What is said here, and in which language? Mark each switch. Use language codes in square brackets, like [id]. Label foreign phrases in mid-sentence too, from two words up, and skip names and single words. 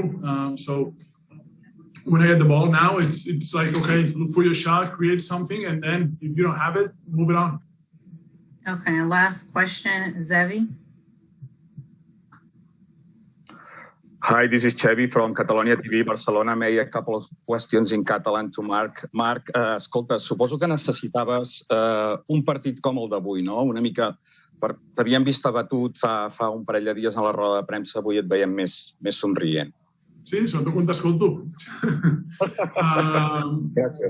[en] So when I get the ball now, it's like, okay, look for your shot, create something, and then if you don't have it, move it on. Okay, last question, Zevi. Hi, this is Chevy from Catalonia TV, Barcelona. May a couple of questions in Catalan to Marc. [ca] Marc, escolta, suposo que necessitaves un partit com el d'avui, no? Una mica, t'havíem vist abatut fa un parell de dies a la roda de premsa, avui et veiem més somrient. Sí, sobretot quan t'escolto.